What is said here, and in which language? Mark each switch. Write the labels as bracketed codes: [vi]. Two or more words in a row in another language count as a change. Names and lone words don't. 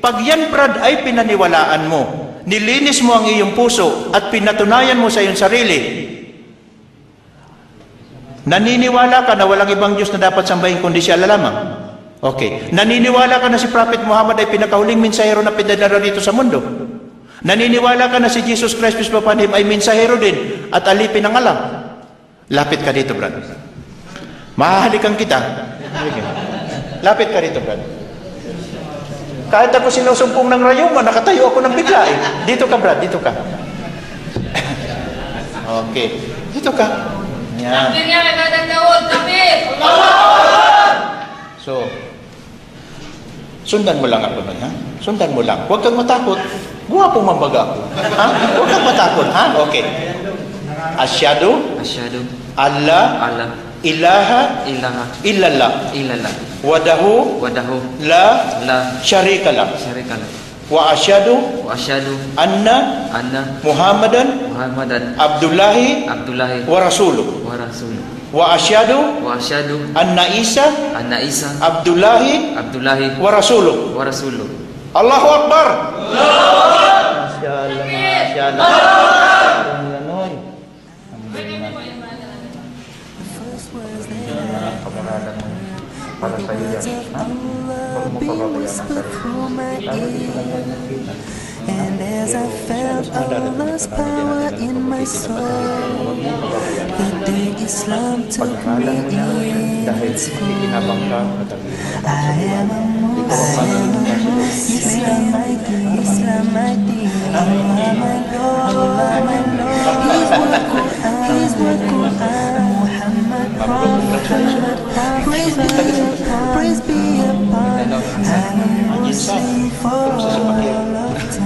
[tl] Pag yan, Brad, ay pinaniwalaan mo, nilinis mo ang iyong puso at pinatunayan mo sa iyong sarili, naniniwala ka na walang ibang Diyos na dapat sambahin kundi siya lamang. Okay. Naniniwala ka na si Prophet Muhammad ay pinakahuling mensahero na pinadala dito sa mundo. Naniniwala ka na si Jesus Christ, [en] peace be upon him, [tl] ay mensahero din at alipin ng Allah. Lapit ka dito, Brad. Mahahalikan kita. Lapit ka dito, Brad. Kahit ako sinusumpong ng rayuma, nakatayo ako ng bigla eh. Dito ka, Brad, dito ka. Okay. Dito ka. Yan. So, sundan mo lang ako nun, ha? Sundan mo lang. Huwag kang matakot. Guwapong mambaga ako. Ha? Huwag kang matakot, ha? Okay. [ar] أشهد أن لا إله إلا الله وحده لا شريك له وأشهد أن محمدا عبد الله ورسوله وأشهد أن عيسى عبد الله ورسوله. الله أكبر. [tl] Para sa iyo yan. Huwag mo pababayaan ang sarili. [en] And as I felt Allah's power in my soul, the day Islam took me in its fold. I am a Muslim, Islam my deen, Allah my Lord, His word Quran, Muhammad Prophet, praise be upon, I'm a Muslim for all of time.